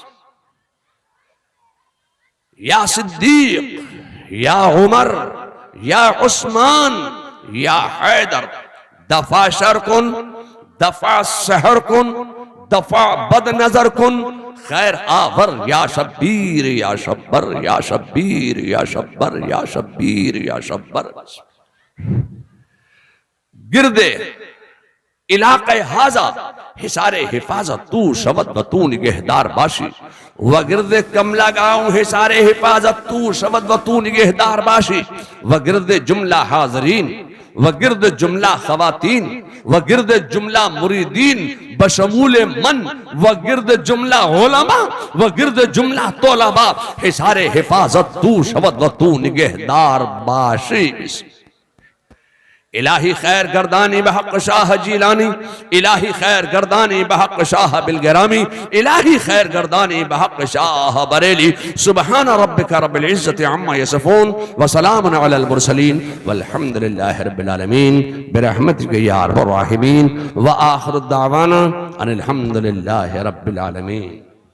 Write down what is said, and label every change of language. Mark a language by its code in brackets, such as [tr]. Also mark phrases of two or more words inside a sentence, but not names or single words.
[fa] یا صدیق، یا عمر، یا عثمان، یا حیدر، دفع شر کن، دفع سحر کن، دفع بد نظر کن، خیر آور یا شبیر یا شبر یا شبیر یا شبر یا شبیر یا شبر. گرد علاقهٔ هذا حصار حفاظت تو شود به تو نگهدار باشی و گرد کمله گاؤں حصار حفاظت تو شود به تو نگهدار باشی و گرد جمله حاضرین و گرد جمله خواتین و گرد جمله مریدین بشمول من و گرد جمله علما و گرد جمله طلبا حصار حفاظت تو شود و تو نگهدار باشی. الهی خیر گردانی بحق شاه جیلانی، الهی خیر گردانی بحق شاه بلگرامی، الهی خیر گردانی بحق شاه بریلی. [ar] سبحان ربك رب العزة عما يصفون وسلام على المرسلين والحمد لله رب العالمين برحمتك يا أرحم الراحمين وآخر دعوانا أن الحمد لله رب العالمين.